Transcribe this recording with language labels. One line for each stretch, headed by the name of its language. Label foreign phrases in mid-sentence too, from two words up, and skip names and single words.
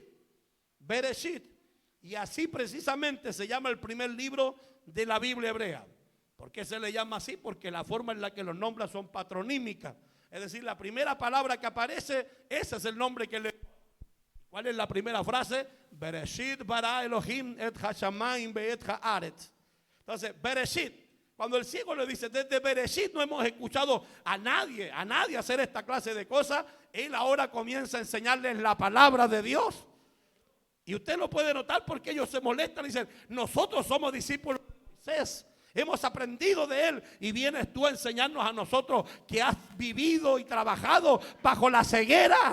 Spanish: Bereshit. Y así precisamente se llama el primer libro de la Biblia hebrea. ¿Por qué se le llama así? Porque la forma en la que los nombra son patronímicas. Es decir, la primera palabra que aparece, ese es el nombre que le... ¿Cuál es la primera frase?
Hebrew: בראשית ברא אלהים את השמים ואת הארץ.
Spanish: Entonces, Bereshit. Cuando el ciego le dice, desde Bereshit no hemos escuchado a nadie hacer esta clase de cosas, él ahora comienza a enseñarles la palabra de Dios. Y usted lo puede notar porque ellos se molestan y dicen, nosotros somos discípulos de Moisés, hemos aprendido de él y vienes tú a enseñarnos a nosotros que has vivido y trabajado bajo la ceguera.